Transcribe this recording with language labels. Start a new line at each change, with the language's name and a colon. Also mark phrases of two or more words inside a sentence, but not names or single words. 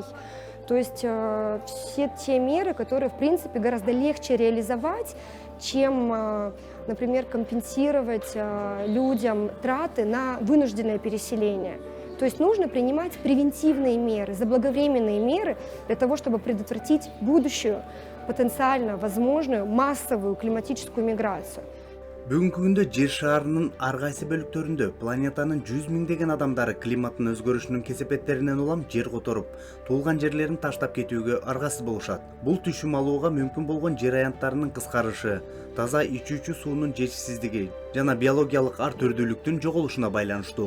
Russian: То есть все те меры, которые, в принципе, гораздо легче реализовать, чем, например, компенсировать людям траты на вынужденное переселение. То есть нужно принимать превентивные меры, заблаговременные меры для того, чтобы предотвратить будущую, потенциально возможную массовую климатическую миграцию.
Kyrgyz: Бүгүнкү күндө жер шарынын ар кайсы бөлүктөрүндө планетанын 100 миңдеген адамдары климаттын өзгөрүшүнүн кесепеттеринен улам жер которуп, туулган жерлерин таштап кетүүгө аргасыз болушат. Бул түшүм алууга мүмкүн болгон жер аянттарынын кыскарышы, таза ичүүчү суунун жетишсиздиги жана биологиялык ар түрдүүлүктүн жоголушуна байланыштуу.